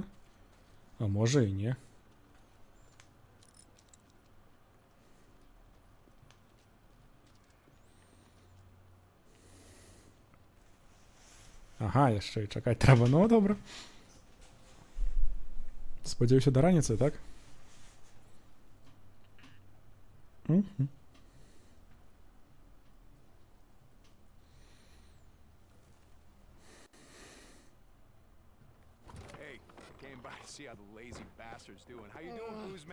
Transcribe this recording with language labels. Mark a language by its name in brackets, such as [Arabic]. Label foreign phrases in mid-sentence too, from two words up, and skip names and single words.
[Belarusian] А можа і не. Ага, яшчэ і чакаць трэба. Ну, добра. Спадзяюся, да раніцы, так? [English] Hey, came by to see how the lazy bastard's doing. How you doing, Booze Man?